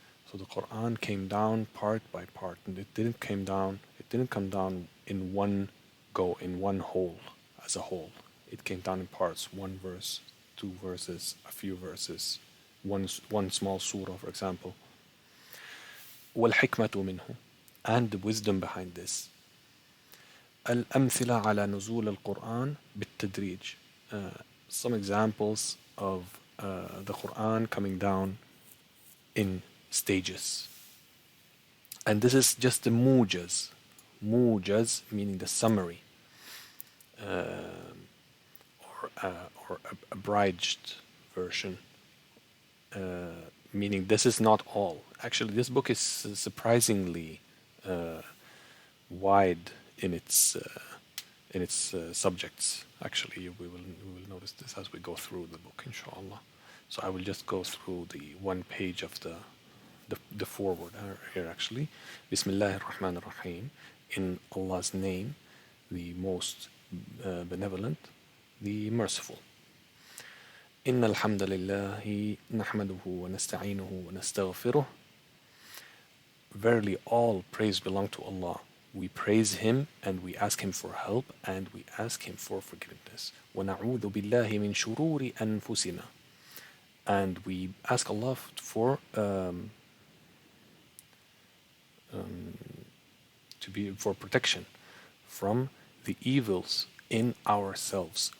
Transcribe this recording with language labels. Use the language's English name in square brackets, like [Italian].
[English] So the Quran came down part by part, and it didn't come down in one go, in one whole, as a whole. It came down in parts, one verse, two verses, a few verses, one small surah, for example. [Arabic] والحكمة منه, [English] and the wisdom behind this. [Arabic] الأمثلة على نزول القرآن بالتدريج. [English] Some examples of the Quran coming down in stages. And this is just the mujaz. Mujaz meaning the summary, or abridged version, meaning this is not all. Actually, this book is surprisingly wide in its subjects. Actually, we will notice this as we go through the book, inshallah. So I will just go through the one page of the foreword here, actually. [Arabic] Bismillah ar-Rahman ar-Rahim. [English] In Allah's name, the most benevolent, the merciful. [Arabic] إن الحمد لله نحمده ونستعينه ونستغفره. [English] Verily, all praise belong to Allah. We praise Him and we ask Him for help and we ask Him for forgiveness. [Arabic] وَنَعُوذُ بِاللَّهِ مِنْ شُرُورِ أَنفُسِنَا. [English] And we ask Allah for protection from the evils in ourselves.